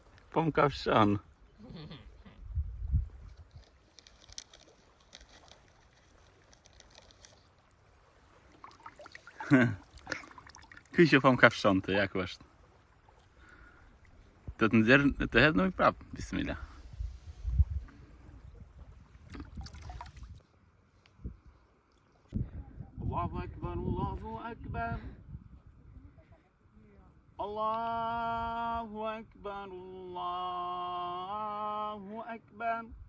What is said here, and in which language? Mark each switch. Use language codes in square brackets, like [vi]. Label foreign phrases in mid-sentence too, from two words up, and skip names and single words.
[sq] Po më kafshon. Ky që po më kafshon të, ja ku është. Të nxjerr, të hedh në ujë prap. Bismillah. [ar] الله أكبر، الله أكبر. الله أكبر، الله أكبر.